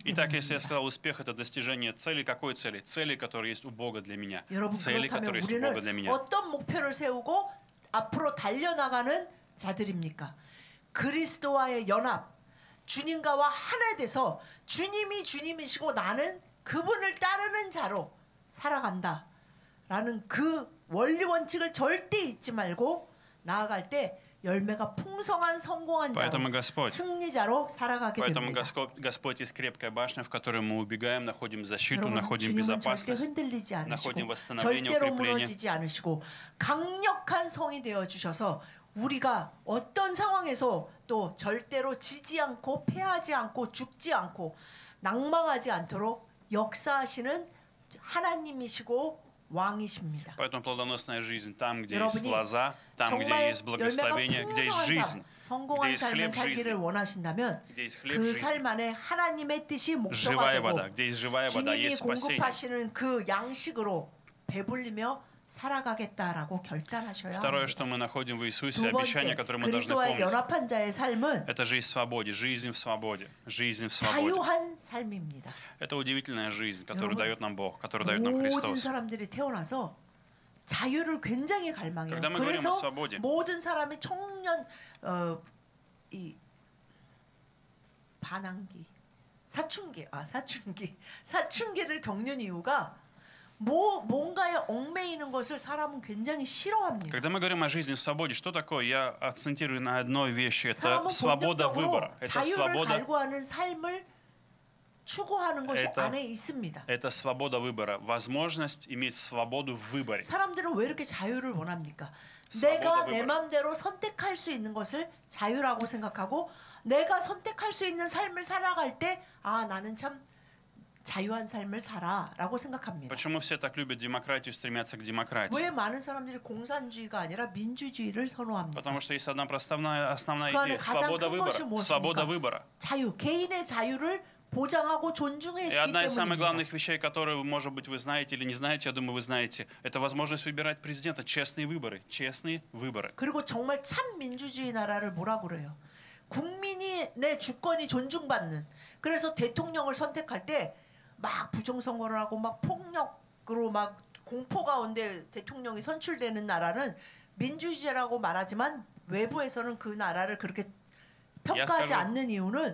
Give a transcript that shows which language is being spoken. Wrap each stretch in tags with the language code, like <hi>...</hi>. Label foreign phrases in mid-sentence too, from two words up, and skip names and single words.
<ru>Итак, если я</ru> <ko>때문입니다.</ko> <ru>сказал, успех — это достижение цели, какой цели? Цели, которые есть у Бога для меня.</ru> <ko>여러분</ko> <ru>Цели,</ru> <ko>그렇다면</ko> <ru>которые есть у Бога для</ru> <ko>우리는</ko> <ru>меня.</ru> <ko>어떤 목표를 세우고 앞으로 달려나가는 자들입니까? 그리스도와의 연합, 주님과와 하나 돼서 주님이 주님이시고 나는 그분을 따르는 자로 살아간다라는 그 원리 원칙을 절대 잊지 말고 나아갈 때 열매가 풍성한 성공한 자로 승리자로 살아가게</ko> <ru>Поэтому</ru> <ko>됩니다.</ko> <ru>Господь есть крепкая башня, в которую мы убегаем, находим защиту,</ru> <ko>여러분,</ko> <ru>находим</ru> <ko>주님은 절대</ko> <ru>безопасность,</ru> <ko>흔들리지</ko> <ru>находим</ru> <ko>않으시고</ko> <ru>восстановление,</ru> <ko>절대로</ko> <ru>укрепление.</ru> <ko>무너지지 않으시고 강력한 성이 되어 주셔서 우리가 어떤 상황에서 또 절대로 지지 않고 패하지 않고 죽지 않고 낭망하지 않도록 역사하시는 하나님이시고 왕이십니다.</ko> <ru>Поэтому плодоносная жизнь там, где есть</ru> <ko>여러분이</ko> <ru>лоза, там, где</ru> <ko>정말</ko> <ru>есть</ru> <ko>열매가</ko> <ru>благословение, где есть</ru> <ko>풍성한</ko> <ru>жизнь,</ru> <ko>삶, 성공한</ko> <ru>где есть</ru> <ko>삶을</ko> <ru>хлеб</ru> <ko>살기를</ko> <ru>жизни,</ru> <ko>원하신다면</ko> <ru>где есть хлеб</ru> <ko>그</ko> <ru>жизни,</ru> <ko>삶 안에 하나님의 뜻이 목표가</ko> <ru>живая</ru> <ko>되고</ko> <ru>вода, где есть живая вода,</ru> <ko>주님이</ko> <ru>есть спасение.</ru> <ko>공급하시는 그 양식으로 배불리며 살아가겠다라고 결단하셔야</ko> <ru>Второе,</ru> <ko>합니다.</ko> <ru>что мы находим в Иисусе,</ru> <ko>두</ko> <ru>обещание,</ru> <ko>번째,</ko> <ru>которое мы должны</ru> <ko>그리스도와의</ko> <ru>помнить,</ru> <ko>연합한 자의 삶은</ko> <ru>это жизнь в свободе, жизнь в свободе, жизнь в свободе.</ru> <ko>자유한 삶입니다.</ko> <ru>Это удивительная жизнь, которую</ru> <ko>여러분,</ko> <ru>дает нам Бог, которую дает нам</ru> <ko>모든</ko> <ru>Христос.</ru> <ko>사람들이 태어나서 자유를 굉장히 갈망해요.</ko> <ru>Когда мы говорим</ru> <ko>그래서</ko> <ru>о свободе,</ru> <ko>모든 사람이 청년 이 반항기, 사춘기를 겪는 이유가 뭔가에 얽매이는 것을 사람은 굉장히 싫어합니다.</ko> <ru>Когда мы говорим о жизни в свободе, что такое? Я акцентирую на одной вещи. Это</ru> <ko>사람은</ko> <ru>свобода</ru> <ko>본능적으로</ko> <ru>выбора. Это</ru> <ko>자유를</ko> <ru>свобода,</ru> <ko>갈구하는 삶을 추구하는 것이</ko> <ru>Это-</ru> <ko>안에 있습니다.</ko> <ru>это свобода выбора. Возможность иметь свободу в выборе.</ru> <ko>사람들은 왜 이렇게 자유를 원합니까?</ko> <ru>свобода</ru> <ko>내가 내</ko> <ru>выбора.</ru> <ko>마음대로 선택할 수 있는 것을 자유라고 생각하고 내가 선택할 수 있는 삶을 살아갈 때 아, 나는 참 자유한 삶을 살아라고 생각합니다.</ko> <ru>Почему все так любят демократию, стремятся к демократии?</ru> <ko>왜 많은 사람들이 공산주의가 아니라 민주주의를 선호합니까?</ko> <ru>Потому что есть одна основная</ru> <ko>그 안에</ko> <ru>идея.</ru> <ko>가장</ko> <ru>Свобода</ru> <ko>큰 것이</ko> <ru>выбора. Свобода</ru> <ko>무엇입니까?</ko> <ru>выбора.</ru> <ko>자유, 개인의 자유를 보장하고 존중해</ko> <ru>И</ru> <ko>주기</ko> <ru>одна из самых</ru> <ko>때문입니다.</ko> <ru>главных вещей, которые, может быть, вы знаете или не знаете, я думаю, вы знаете, это возможность выбирать президента. Честные выборы. Честные выборы.</ru> <ko>그리고 정말 참 민주주의 나라를 뭐라고 그래요? 국민이 내 주권이 존중받는. 그래서 대통령을 선택할 때 막 부정선거를 하고 막 폭력으로 막 공포 가운데 대통령이 선출되는 나라는 민주주의라고 말하지만 외부에서는 그 나라를 그렇게 평가하지 않는 이유는</ko>